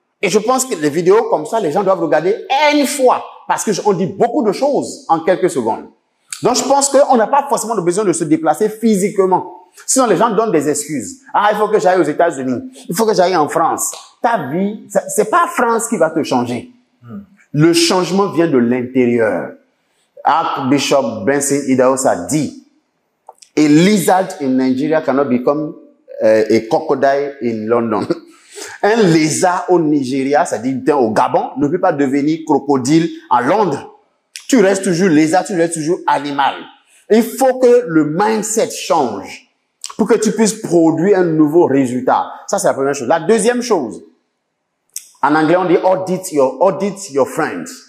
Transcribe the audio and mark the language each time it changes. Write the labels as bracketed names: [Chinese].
[French] Et je pense que les vidéos comme ça, les gens doivent regarder une fois parce que on dit beaucoup de choses en quelques secondes. Donc, je pense qu'on n'a pas forcément besoin de se déplacer physiquement. Sinon, les gens donnent des excuses. Ah, il faut que j'aille aux États-Unis. Il faut que j'aille en France. Ta vie, c'est pas France qui va te changer. Le changement vient de l'intérieur. [English] Archbishop Benson Idahosa [French] a dit, [English] a lizard in Nigeria cannot become a crocodile in London. [French] Un lézard au Nigeria, c'est-à-dire au Gabon, ne peut pas devenir crocodile à Londres. Tu restes toujours lézard, tu restes toujours animal. Il faut que le mindset change pour que tu puisses produire un nouveau résultat. Ça, c'est la première chose. La deuxième chose, en anglais, on dit [English] audit your friends.